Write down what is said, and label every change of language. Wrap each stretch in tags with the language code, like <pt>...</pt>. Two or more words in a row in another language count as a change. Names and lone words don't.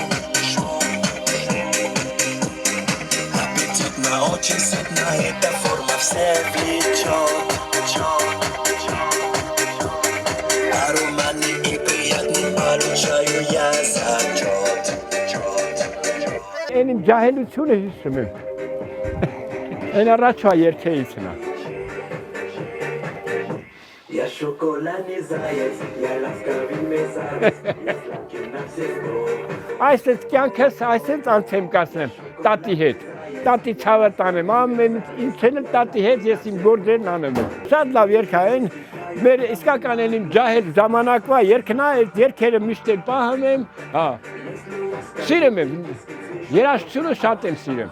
<ru>Аппетитно, очень сытно, эта форма все влечет. Ароматный и приятный получаю я зачет.</ru> <hy>Enim cahilությունը հիշում եմ։ Այն առաջվա երկեիցն է։</hy> <ru>Я шоколадный заяц, я ласковый мерзавец, я сладкий на все сто.</ru> <hy>Այսպես կյանքս այսպես անցեմ կասեմ տատի հետ։ Տատի ցավը տանեմ, ամեն ինչն տատի հետ ես իմ գործերն անում եմ։ Շատ լավ երգ է, այն մեր իսկական իմ ջահել ժամանակվա երգն է, այդ երգերը միշտ պահում եմ, հա։ Սիրում եմ, երաժշտությունը շատ եմ սիրում։</hy>